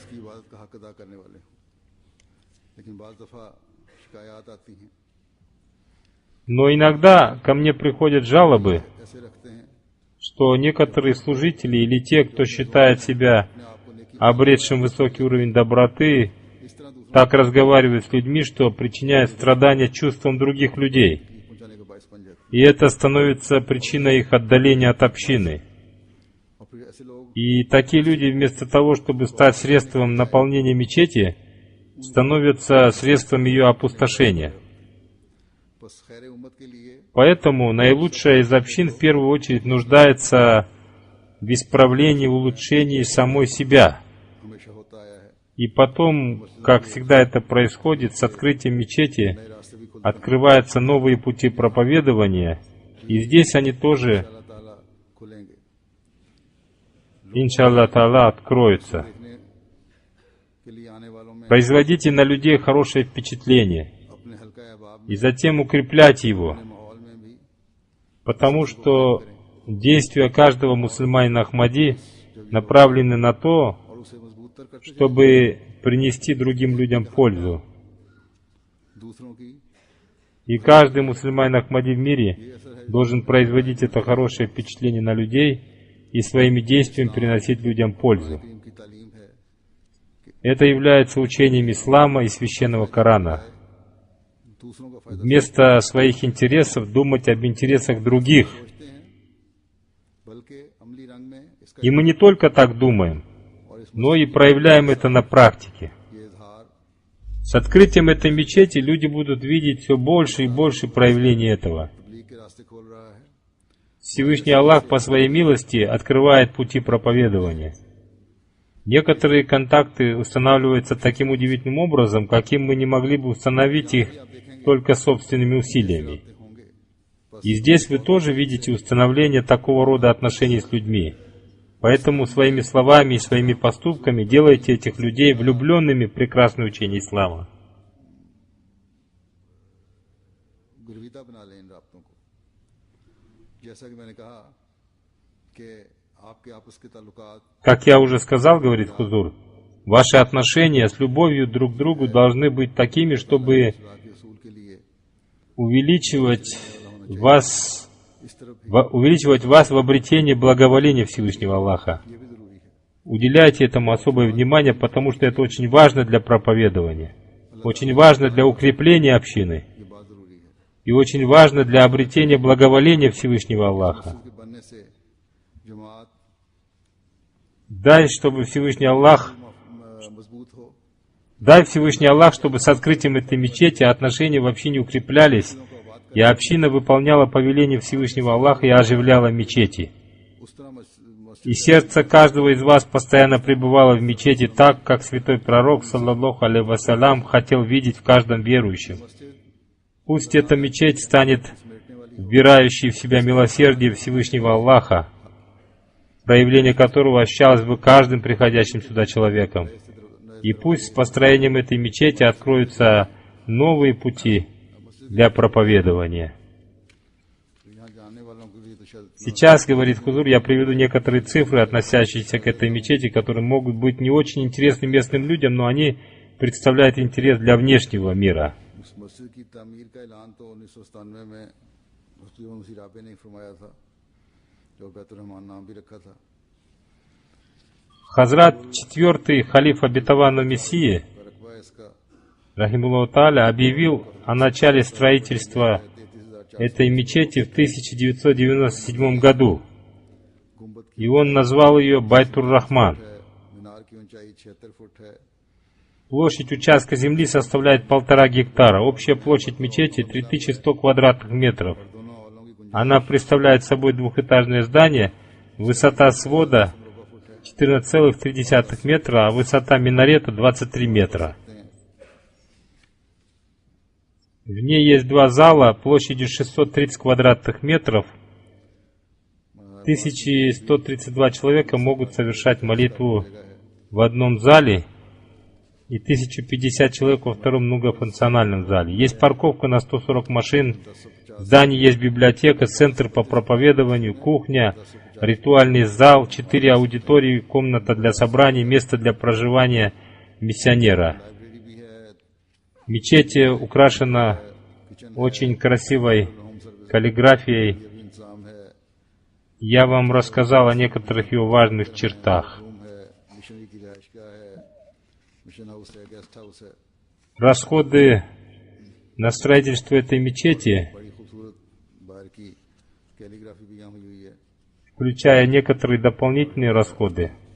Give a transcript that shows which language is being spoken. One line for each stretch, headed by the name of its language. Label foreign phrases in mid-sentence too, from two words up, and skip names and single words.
Russian: Но иногда ко мне приходят жалобы, что некоторые служители или те, кто считает себя обретшим высокий уровень доброты, так разговаривают с людьми, что причиняет страдания чувствам других людей. И это становится причиной их отдаления от общины. И такие люди, вместо того, чтобы стать средством наполнения мечети, становятся средством ее опустошения.
Urdu: بس خیر امت کے لیے
Russian: Поэтому наилучшая из общин в первую очередь нуждается в исправлении, в улучшении самой себя.
Urdu: ہمیشہ ہوتا آیا ہے.
Russian: И потом, как всегда это происходит, с открытием мечети
Urdu: نئے راستے بھی کھلتے
Russian: открываются новые пути проповедования, и здесь они тоже,
Urdu: اللہ تعالیٰ کھلیں گے.
Arabic: إن شاء الله تعالى,
Russian: откроются.
Urdu: دیکھنے کے لیے آنے والوں میں
Russian: Производите на людей хорошее впечатление,
Urdu: اپنے حلقہ احباب
Russian: и затем укрепляйте его,
Urdu: میں ماحول میں بھی
Russian: потому что действия каждого мусульманина Ахмади направлены на то,
Urdu: اور اسے مضبوط تر کرتے
Russian: чтобы принести другим людям пользу.
Urdu: دوسروں کی
Russian: И каждый мусульманин Ахмади в мире должен производить это хорошее впечатление на людей и своими действиями приносить людям пользу.
Urdu: کریم کی تعلیم ہے
Russian: Это является учением ислама и священного Корана.
Urdu: دوسروں کا فائدہ
Russian: Вместо своих интересов думать об интересах других.
Urdu: سوچتے ہیں، بلکہ عملی رنگ میں اس کا
Russian: И мы не только так думаем, но и проявляем это на практике.
Urdu: یہ اظہار
Russian: С открытием этой мечети люди будут видеть все больше и больше проявлений этого.
Urdu: تبلیغ کے راستے کھول رہا ہے.
Russian: Всевышний Аллах по своей милости открывает пути проповедования. Некоторые контакты устанавливаются таким удивительным образом, каким мы не могли бы установить их только собственными усилиями.
Urdu: ہوں گے
Russian: И здесь вы тоже видите установление такого рода отношений с людьми. Поэтому своими словами и своими поступками делайте этих людей влюбленными в прекрасное учение ислама.
Urdu: گرویدہ بنا لیں ان رابطوں کو. جیسا کہ میں نے کہا کہ آپ کے آپس کے تعلقات
Russian: Как я уже сказал, говорит Хузур, ваши отношения с любовью друг к другу должны быть такими, чтобы
Urdu: کے حصول کے لیے
Russian: увеличивать вас в обретении благоволения Всевышнего Аллаха.
Urdu: یہ بھی ضروری ہے.
Russian: Уделяйте этому особое внимание, потому что это очень важно для проповедования, очень важно для укрепления общины
Urdu: یہ بات ضروری ہے
Russian: и очень важно для обретения благоволения Всевышнего Аллаха.
Urdu: کے بننے سے جماعت
Russian: Дай, чтобы Всевышний Аллах,
Urdu: مضبوط ہو,
Russian: дай Всевышний Аллах, чтобы с открытием этой мечети отношения в общине укреплялись, и община выполняла повеление Всевышнего Аллаха и оживляла мечети.
Urdu: اس طرح
Russian: И сердце каждого из вас постоянно пребывало в мечети так, как святой пророк,
Arabic: صلى الله عليه وسلم,
Russian: хотел видеть в каждом верующем. Пусть эта мечеть станет вбирающей в себя милосердие Всевышнего Аллаха, проявление которого ощущалось бы каждым приходящим сюда человеком. И пусть с построением этой мечети откроются новые пути для проповедования.
Urdu: یہاں جاننے والوں کے لیے تو شاید
Russian: Сейчас, говорит Хузур, я приведу некоторые цифры, относящиеся к этой мечети, которые могут быть не очень интересны местным людям, но они представляют интерес для внешнего мира.
Urdu: اس مسجد کی تعمیر کا اعلان تو 1997 میں مفتی مسیح رابع نے فرمایا تھا، جو بیت الرحمان نام بھی رکھا تھا.
Russian: Хазрат, четвертый халиф обетованного Мессии,
Urdu: رقبہ اس کا
Arabic: رحمه الله تعالى,
Russian: объявил о начале строительства
Urdu: 33,000
Russian: этой мечети в 1997 году.
Urdu: گنبد
Russian: И он назвал ее Байтур-Рахман.
Urdu: ہے، مینار کی اونچائی 76 فٹ ہے.
Russian: Площадь участка земли составляет 1,5 гектара. Общая площадь мечети 3100 квадратных метров.
Urdu: دونوں ہالوں کی گنجائش
Russian: Она представляет собой двухэтажное здание. Высота свода 14,3 метра, а высота минарета 23 метра. В ней есть два зала площадью 630 квадратных метров. 1132 человека могут совершать молитву в одном зале и 1050 человек во втором многофункциональном зале. Есть парковка на 140 машин, в здании есть библиотека, центр по проповедованию, кухня, ритуальный зал, 4 аудитории, комната для собраний, место для проживания миссионера.
Urdu: لائبریری بھی ہے,
Russian: Мечеть украшена очень красивой каллиграфией.
Urdu: یہ بھی انتظام ہے.
Russian: Я вам рассказал о некоторых ее важных чертах.
Urdu: روم ہے، مشنری کی رہائش کا ہے,
English: mission house
Urdu: ہے,
English: guest house
Urdu: ہے.
Russian: Расходы на строительство этой мечети,
Urdu: بڑی خوبصورت باہر کی کیلیگرافی بھی یہاں ہوئی ہے.
Russian: включая некоторые дополнительные расходы,